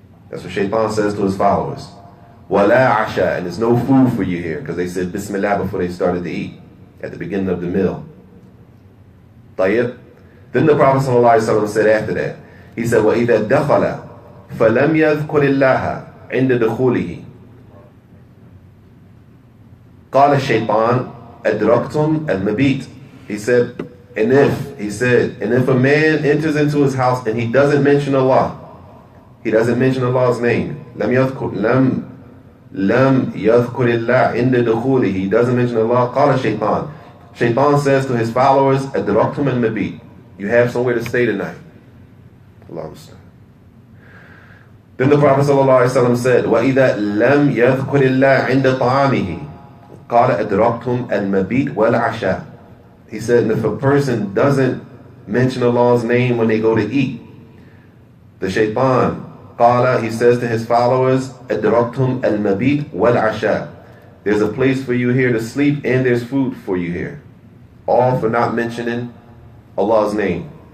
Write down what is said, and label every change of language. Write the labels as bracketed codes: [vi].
[en] That's what shaitan says to his followers. [ar] وَلَا عَشَاء, [en] and there's no food for you here, because they said Bismillah before they started to eat, at the beginning of the meal. طيب. Then the Prophet ﷺ said after that, he said, [ar] وَإِذَا دَخَلَ فَلَمْ يَذْكُرِ اللَّهَ عِنْدَ دُخُولِهِ قَالَ الشَّيْطَانُ أَدْرَكْتُمْ الْمَبِيتِ. [en] He said, And if a man enters into his house and he doesn't mention Allah, he doesn't mention Allah's name, [ar] لم يذكر الله عند دخوله, [en] he doesn't mention Allah, [ar] قال الشيطان, [en] Shaitan says to his followers, [ar] أدركتم المبيت, [en] you have somewhere to stay tonight. Allah Ustad. Then the Prophet ﷺ said, [ar] وَإِذَا لَمْ يَذْكُرِ اللَّهِ عِنْدَ طَعَامِهِ قَالَ أَدْرَكْتُمْ الْمَبِيتِ وَالْعَشَاءِ. [en] He said, and if a person doesn't mention Allah's name when they go to eat, the shaitan, قَالَ, he says to his followers, [ar] أَدْرَكْتُمْ الْمَبِيتِ وَالْعَشَاءِ. [en] There's a place for you here to sleep and there's food for you here. All for not mentioning Allah's name.